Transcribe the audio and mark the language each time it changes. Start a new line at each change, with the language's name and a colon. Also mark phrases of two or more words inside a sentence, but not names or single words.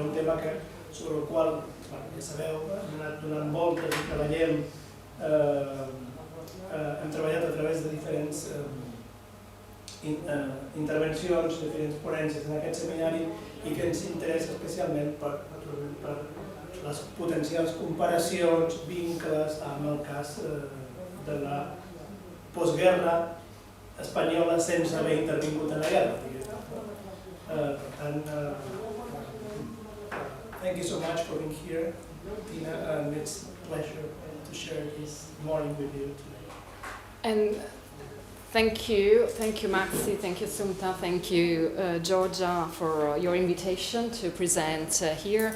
Catalan: Un tema sobre el qual, ja sabeu, hem anat donant voltes i treballem, hem treballat a través de diferents intervencions, diferents ponències en aquest seminari, i que ens interessa especialment per les potencials comparacions, vincles amb el cas de la postguerra espanyola sense haver intervingut en la guerra. Per tant,
English: thank you so much for being here, Tina, and it's a pleasure to share this morning with you today. And thank you, Maxi, thank you, Sumta, thank you, Georgia, for your invitation to present here.